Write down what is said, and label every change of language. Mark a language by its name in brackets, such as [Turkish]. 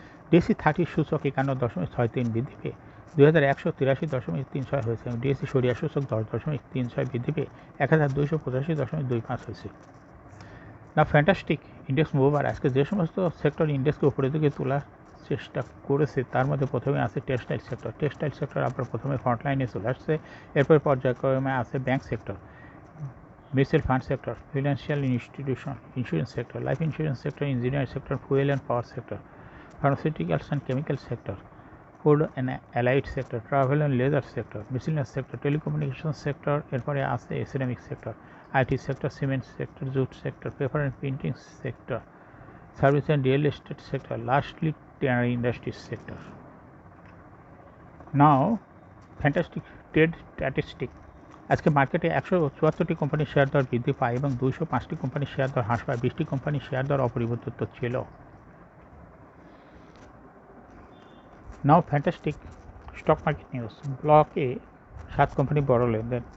[Bangla] DSE 30 সূচক 51.63 বৃদ্ধি পেয়ে 2183.36 হয়েছে এবং DSE সরিয়া সূচক 10.36 বৃদ্ধি পেয়ে 1285.25 হয়েছে। না ফ্যান্টাস্টিক ইন্ডেক্স মুভার আজকে যে সমস্ত সেক্টর ইন্ডেক্সকে উপরের দিকে তোলার চেষ্টা করেছে তার মধ্যে প্রথমে আছে টেক্সটাইল সেক্টর। টেক্সটাইল সেক্টর আপনার প্রথমে ফ্রন্টলাইনে চলে আসছে, এরপর পর্যায়ক্রমে আছে [English] bank sector, mutual fund sector, financial institution, insurance sector, life insurance sector, engineering sector, fuel and power sector, pharmaceuticals and chemical sector, food and allied sector, travel and leisure sector, miscellaneous sector, telecommunications sector, [Bangla] এরপরে আছে [English] ceramic sector, IT sector, cement sector, jute sector, paper and printing sector, service and real estate sector, lastly tannery industries sector. Now fantastic trade statistic। [Bangla] আজকে মার্কেটে 174টি কোম্পানির share দর বৃদ্ধি পায় এবং 205টি কোম্পানির শেয়ার দর হ্রাস পায়। 20টি কোম্পানির শেয়ার দর অপরিবর্তিত ছিল। [English] Now fantastic stock market news. [Bangla] ব্লকে 7 কোম্পানি বড় লেনদেন।